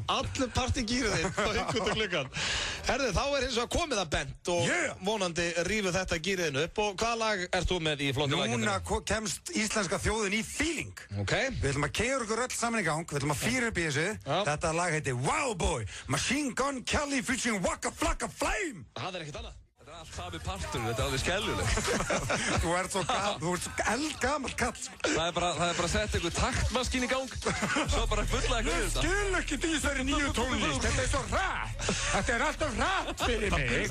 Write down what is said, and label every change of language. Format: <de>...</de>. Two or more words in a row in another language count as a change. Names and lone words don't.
<is>Allur partigýrið þinn fór út um gluggan. Herðu, þá er hins vegar komið að Bent og vonandi rífu þetta gýriðinu upp. Og hvaða lag ert þú með í flottu laginu? Núna kemst íslenska þjóðin í feeling. Við ætlum að keyra okkur öll saman í gang, við ætlum að fýra upp í þessu. Þetta lag heitir Wow Boy, Machine Gun Kelly featuring Waka Flocka Flame. Það er ekkert annað. Þetta er allt sami partur, þetta er alveg skellulegt. Þú ert svo eldgamall kall. Það er bara að setja einhver taktmaskín í gang, svo bara fulla eitthvað við þetta. Ég skil ekki þessari nýju tónlist, þetta er svo hratt. Þetta er alltaf hratt fyrir mig.</is>